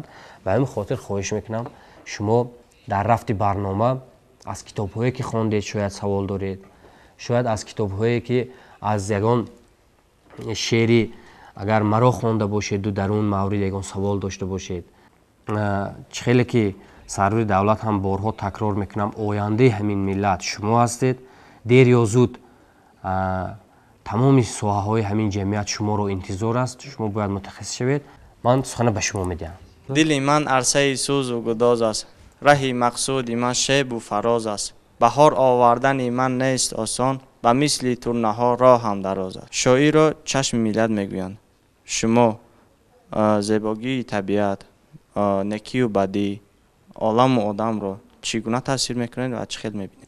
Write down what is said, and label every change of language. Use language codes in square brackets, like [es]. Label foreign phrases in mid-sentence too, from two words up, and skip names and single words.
[tg] ба ҳамин хотир хоҳиш мекунам шумо дар рафти барнома аз китобҳое ки хондед шояд савол доред, шояд аз китобҳое ки аз ягон шеъри агар маро хонда бошеду дар он маврид ягон савол дошта бошед. чӣ хеле ки сарвари давлат ҳам борҳо такрор мекунам, ояндаи ҳамин миллат шумо ҳастед. дер ё зуд тамоми соҳаҳои ҳамин ҷамъият шуморо интизор аст. шумо бояд мутахассис шавед [fa] من سخن به شما میدم. دل من عرصه سوز و گداز است، راه مقصود من شیب و فراز است. بهار آوردن من نیست آسان، به مثل ترنه ها راه هم دراز است. شاعر را چشم ملت میگویند. شما زیبایی طبیعت، نکی و بدی، عالم و آدم را چگونه تاثیر میکنید و چه خیلی میبینید؟